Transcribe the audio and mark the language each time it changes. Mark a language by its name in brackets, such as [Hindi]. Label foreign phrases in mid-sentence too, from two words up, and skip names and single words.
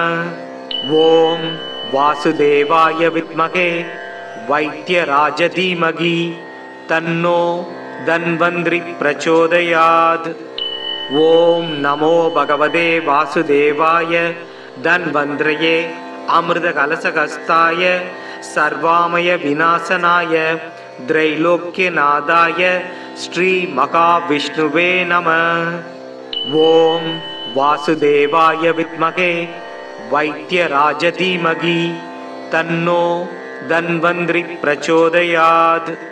[Sanskrit] ॐ वासुदेवाय विद्महे वैद्यराज धीमहि तन्नो धन्वन्तरि प्रचोदयात्. ॐ नमो भगवते वासुदेवाय धन्वन्तरये अमृत कलशहस्ताय सर्वामय विनाशनाय त्रैलोक्यनादाय श्रीमहाविष्णुवे नमः। ॐ वासुदेवाय विद्महे वैद्यराज धीमहि तन्नो धन्वन्त्रि प्रचोदयात्।